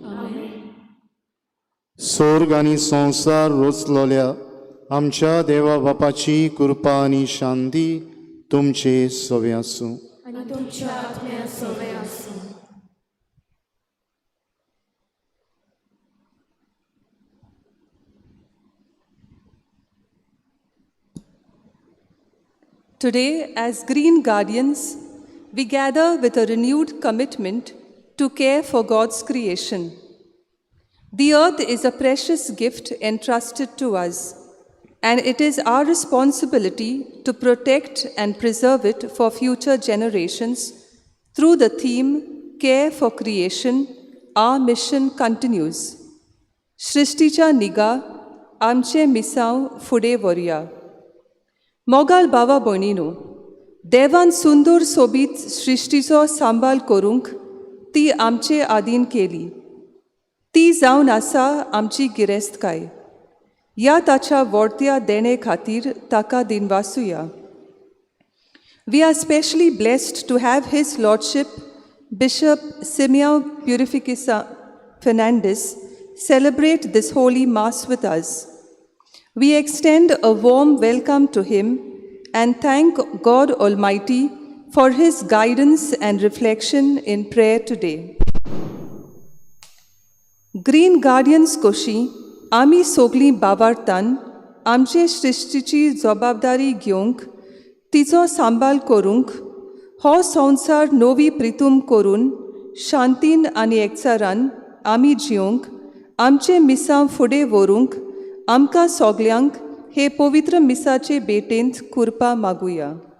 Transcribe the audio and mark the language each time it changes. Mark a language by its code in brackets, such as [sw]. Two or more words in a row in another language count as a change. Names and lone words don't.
[kok] स्वर्ग आणि संसार रचलेल्या आमच्या देवा बापाची कृपा आणि शांती तुमचे सवे आसूं. आणि तुमच्या आत्म्या सवे आसूं. [en] Today, as Green Guardians, we gather with a renewed commitment to care for God's creation. The earth is a precious gift entrusted to us, and it is our responsibility to protect and preserve it for future generations. Through the theme, Care for Creation, our mission continues. [kok] सृश्टीची निगा, आमचें मिसाव फुडें व्हरया. मोगाल बावा भयणीनो, देवान सुंदर सोबीत सृश्टीचो सांबाळ करूंक ती आमचे आदीन केली. ती जावन आसा आमची गिरेस्तकाय. या ताच्या वर्त्या देणे खातीर ताका दिनवासुया. [en] We are specially blessed to have His Lordship Bishop Simião Purificação Fernandes celebrate this holy Mass with us. We extend a warm welcome to him and thank God Almighty for His guidance and reflection in prayer today. Green Guardians Koshi, [kok] आमी सोगलीं बावारतान आमचे सृश्टीची जबाबदारी घेवंक, तिचो सांबाळ करूंक, हो संवसार नवी प्रितूम करून शांतीन आनी एकचारान आमी जिवंक आमचे मिसां फुडें व्हरूंक आमकां सोगल्यांक हे पवित्र मिसाचे भेटेंत कृपा मागुया.